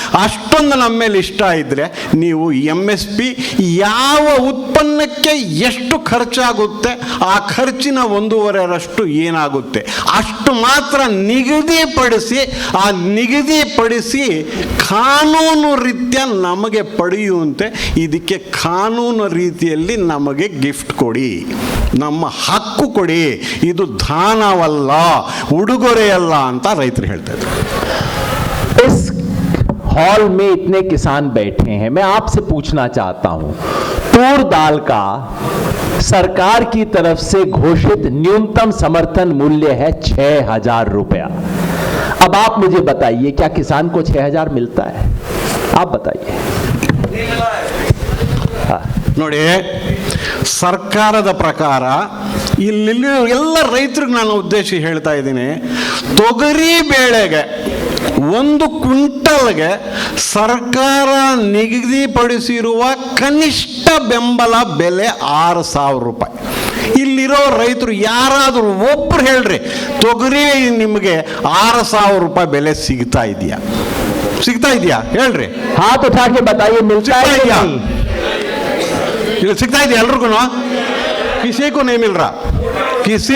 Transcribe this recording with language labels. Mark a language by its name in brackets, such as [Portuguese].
[Kannada] ಅಷ್ಟೊಂದು ನಮ್ಮ ಮೇಲೆ ಇಷ್ಟ ಇದ್ದರೆ ನೀವು MSP ಯಾವ ಉತ್ಪನ್ನಕ್ಕೆ ಎಷ್ಟು ಖರ್ಚಾಗುತ್ತೆ ಆ ಖರ್ಚಿನ 1.5ರಷ್ಟು ಏನಾಗುತ್ತೆ ಅಷ್ಟು ಮಾತ್ರ ನಿಗದಿಪಡಿಸಿ, ಆ ನಿಗದಿಪಡಿಸಿ ಕಾನೂನು ರೀತ್ಯ ನಮಗೆ ಪಡೆಯುವಂತೆ ಇದಕ್ಕೆ ಕಾನೂನು ರೀತಿಯಲ್ಲಿ ನಮಗೆ ಗಿಫ್ಟ್ ಕೊಡಿ, ನಮ್ಮ ಹಕ್ಕು ಕೊಡಿ, ಇದು ದಾನವಲ್ಲ, ಉಡುಗೊರೆಯಲ್ಲ ಅಂತ ರೈತರು ಹೇಳ್ತಾ ಇದ್ದಾರೆ. [Hindi] इस हॉल में इतने किसान बैठे हैं, मैं आपसे पूछना चाहता हूं, तूर दाल का सरकार की तरफ से घोषित न्यूनतम समर्थन मूल्य है 6,000 रुपया. अब आप मुझे बताइए क्या किसान को 6,000 मिलता है? आप बताइए. [Kannada] ನೋಡಿ, ಸರ್ಕಾರದ ಪ್ರಕಾರ ಇಲ್ಲಿ ಎಲ್ಲ ರೈತರಿಗೆ ನಾನು ಉದ್ದೇಶ ಹೇಳ್ತಾ ಇದ್ದೀನಿ, ತೊಗರಿ ಬೇಳೆಗೆ 1 ಕ್ವಿಂಟಲ್ಗೆ ಸರ್ಕಾರ ನಿಗದಿಪಡಿಸಿರುವ ಕನಿಷ್ಠ ಬೆಂಬಲ ಬೆಲೆ 6,000 ರೂಪಾಯಿ. ಇಲ್ಲಿರೋ ರೈತರು ಯಾರಾದರೂ ಒಬ್ರು ಹೇಳ್ರಿ, ತೊಗರಿ ನಿಮಗೆ 6,000 ರೂಪಾಯಿ ಬೆಲೆ ಸಿಗ್ತಾ ಇದೆಯಾ? ಸಿಗ್ತಾ ಇದೆಯಾ ಹೇಳ್ರಿ. [Hindi] हाथ उठा के बताइए मिलता है या नहीं? [Kannada] ಸಿಗ್ತಾ ಇದೆಯಾ ಎಲ್ರಿಗೂ? [Hindi] ಕಿಸಿ ಕೋ नहीं मिल रहा, ಕಿಸಿ